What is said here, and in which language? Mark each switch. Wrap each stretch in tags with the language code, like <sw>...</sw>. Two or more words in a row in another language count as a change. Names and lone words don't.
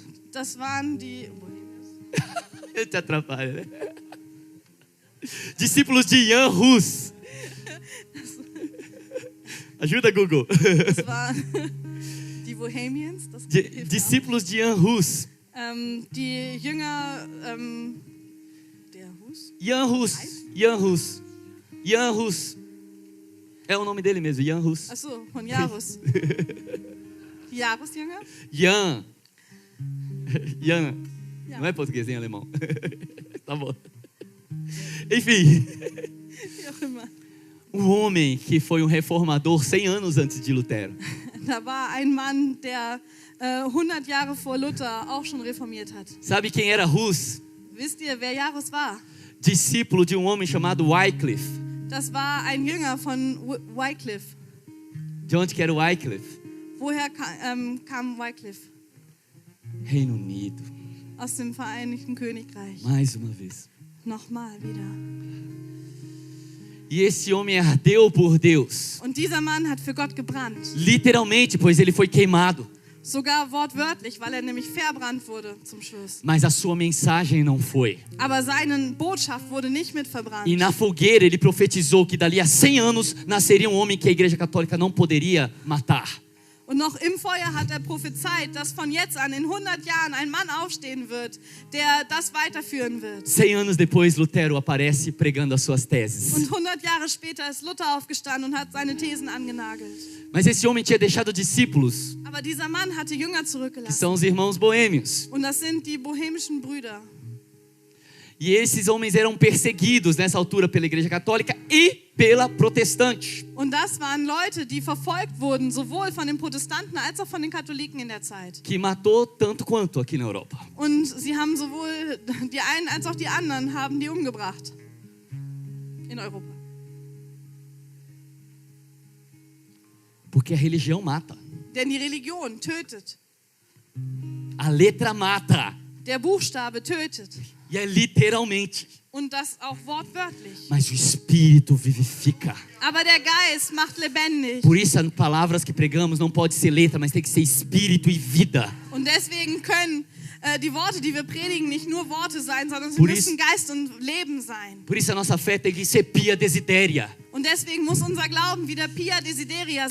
<de>Das waren die...</de> <pt>Eu te atrapalho, né? Discípulos de Jan Hus. Ajuda, Google.</pt> <de>Das waren die Bohemians. Das hilft auch.</de> <pt>Discípulos de Jan Hus.</pt> <de>Die Jünger der Hus. Jan Hus. Jan Hus. Jan Hus.</de> <pt>É o nome dele mesmo, Jan Hus.</pt> <de>Achso, von Jarus. Die Jarus-Jünger? Jan. Jan. Ja.</de> <pt>Não é português, em alemão. Tá bom. Enfim.</pt> <de>Wie auch immer.</de> <pt>Um homem que foi um reformador 100 anos antes de Lutero.</pt> <de>Da war ein Mann, der 100 Jahre vor Luther auch schon reformiert hat.</de> <pt>Sabe quem era Hus?</pt> <de>Wisst ihr, wer Jarus war?</de> <pt>Discípulo de um homem chamado Wycliffe.</pt> <de>Das war ein Jünger von Wycliffe.</de> <pt>De onde que era o Wycliffe?</pt> <de>Woher kam Wycliffe?</de> <pt>Reino Unido.</pt> <de>aus dem Vereinigten Königreich.</de> <pt>Mais uma vez.</pt> <de>Nochmal wieder.</de> <pt>E esse homem ardeu por Deus.</pt> <de>Und dieser Mann hat für Gott gebrannt.</de> <pt>Literalmente, pois ele foi queimado.</pt> <de>Sogar wortwörtlich, weil er nämlich verbrannt wurde zum Schluss.</de> <pt>Mas a sua mensagem não foi.</pt> <de>Aber seine Botschaft wurde nicht mit verbrannt.</de> <pt>E na fogueira ele profetizou que dali a 100 anos nasceria um homem que a Igreja Católica não poderia matar.</pt> <de>Und noch im Feuer hat er prophezeit, dass von jetzt an in 100 Jahren ein Mann aufstehen wird, der das weiterführen wird.</de> <pt>100 anos depois, Lutero aparece pregando as suas teses.</pt> <de>Und 100 Jahre später ist Luther aufgestanden und hat seine Thesen angenagelt.</de> <pt>Mas esse homem tinha deixado discípulos,</pt> <de>Aber dieser Mann hatte Jünger</de> <pt>que</pt> <de>zurückgelassen.</de> <pt>são os irmãos boêmios.</pt> <de>Und das sind die bohemischen Brüder.</de> <pt>E esses homens eram perseguidos nessa altura pela Igreja Católica e pela protestante.</pt> <de>Und das waren Leute, die verfolgt wurden, sowohl von den Protestanten als auch von den Katholiken in der Zeit.</de> <pt>Que matou tanto quanto aqui na Europa.</pt> <de>Und sie haben sowohl die einen als auch die anderen haben die umgebracht. In Europa.</de> <pt>Porque a religião mata.</pt> <de>Denn die Religion tötet.</de> <pt>A letra mata.</pt> <de>Der Buchstabe tötet.</de> <pt>E é literalmente.</pt> <de>Und das auch wortwörtlich.</de> <pt>Mas o Espírito vivifica.</pt> <de>Aber der Geist macht lebendig.</de> <pt>Por isso, as palavras que pregamos não pode ser letra, mas tem que ser Espírito e vida.</pt> <de>Und deswegen können die Worte, die wir predigen, nicht nur Worte sein, sondern sie</de> <pt>Por</pt> <de>müssen Geist und Leben sein.</de> <pt>Por isso a nossa fé tem que ser pia desidéria.</pt> <de>Und deswegen muss unser Glauben wieder Pia Desideria</de>